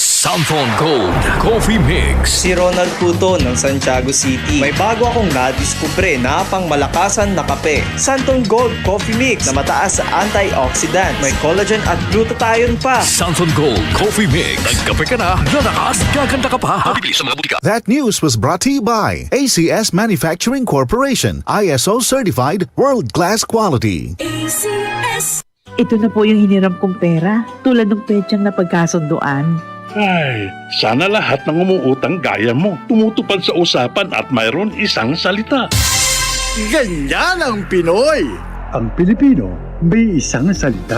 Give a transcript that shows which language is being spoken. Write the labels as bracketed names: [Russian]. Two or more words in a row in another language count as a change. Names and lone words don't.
[Filipino] Santon Gold Coffee Mix. Si Ronald Puto ng Santiago City. May bago akong nadiskubre na pangmalakasan na kape. Santon Gold Coffee Mix na mataas sa antioxidant. May collagen at glutathione pa. Santon Gold Coffee Mix. Nagkape ka na, lalakas, gaganda ka pa. Mabibili sa mga butika. [English] That news was brought to you by ACS Manufacturing Corporation, ISO certified, world-class quality. ACS. [Filipino] Ito na po yung hiniram kong pera, tulad ng petsang napagkasunduan. Ay, sana lahat ng umuutang gaya mo tumutupad sa usapan at mayroon isang salita. Ganyan ang Pinoy! Ang Pilipino may isang salita.